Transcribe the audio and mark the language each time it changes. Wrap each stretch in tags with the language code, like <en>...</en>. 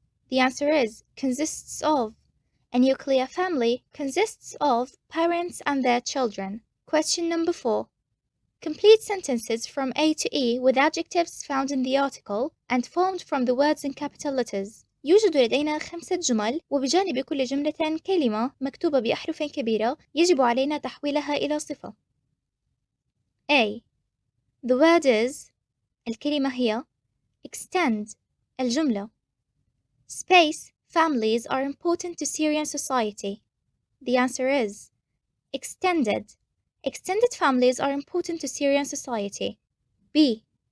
<en>The answer is consists of. A nuclear family consists of parents and their children. Question number 4. Complete sentences from A to E with adjectives found in the article and formed from the words in capital letters.</en> <ar>يوجد لدينا 5 جمل وبجانب كل جملة كلمة مكتوبة بأحرف كبيرة يجب علينا تحويلها إلى صفة.</ar> <en>A. The word is</en> <ar>الكلمة هي</ar> <en>extend الجملة. Space families are important to Syrian society. The answer is extended. Extended families are important to Syrian society. B.</en>